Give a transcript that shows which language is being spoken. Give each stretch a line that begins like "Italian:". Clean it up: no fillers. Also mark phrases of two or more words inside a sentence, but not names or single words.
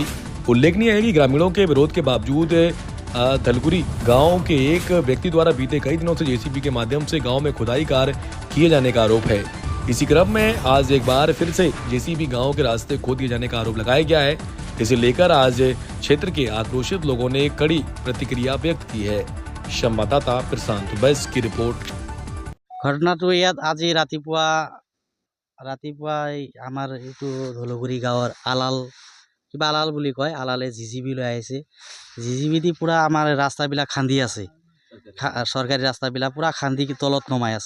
Hindi: उल्लेखनीय है कि ग्रामीणों के विरोध के बावजूद धलगुरी गांव के एक व्यक्ति द्वारा बीते कई दिनों से जेसीबी के माध्यम से गांव में खुदाई कार्य किए जाने का आरोप है। इसी क्रम में आज एक बार फिर से जेसीबी गांव के रास्ते खोद दिए जाने का आरोप लगाया गया है। इसे लेकर आज क्षेत्र के आक्रोशित लोगों ने कड़ी प्रतिक्रिया व्यक्त की है। संवाददाता प्रशांत बैस की रिपोर्ट।
Assamese: ঘটনাটো ইয়াত আজি ৰাতিপুৱা আমাৰ এইটো ধলগুৰি গাঁৱৰ আলাল বুলি কয়, আলালে জিচিবি লৈ আহিছে। জিচিবি দি পুৰা আমাৰ ৰাস্তাবিলাক খান্দি আছে, চৰকাৰী ৰাস্তাবিলাক পুৰা খান্দি তলত নমাই আছে।